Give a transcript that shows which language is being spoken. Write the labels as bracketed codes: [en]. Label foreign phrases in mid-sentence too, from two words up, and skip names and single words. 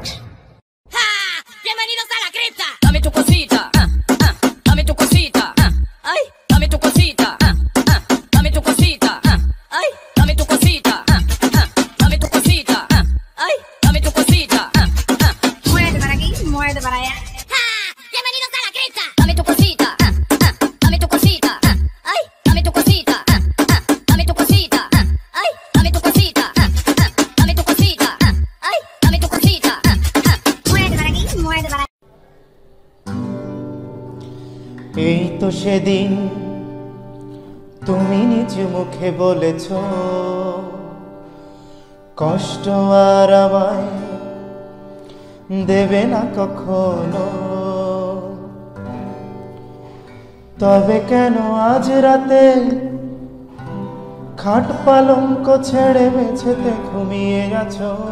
[es] ¡Bienvenidos a la cripta! Dame tu cosita, dame tu cosita, ay, dame tu cosita, dame tu cosita, ay, dame tu cosita, dame tu cosita, ay, dame tu cosita, muévete para aquí, muévete para allá. ¡Bienvenidos a la cripta! Dame tu cosita, dame tu cosita, ay, dame tu cosita, dame tu cosita, ay, dame tu cosita, dame tu cosita, ay, dame tu cosita, muévete para aquí, muévete para allá. [bn] এই তো সেদিন তুমি নিজ মুখে বলেছ কষ্ট আর আমায় দেবে না কখনো, তবে কেন আজ রাতে খাট পালঙ্ক ছেড়ে মেঝেতে ঘুমিয়ে গেছো?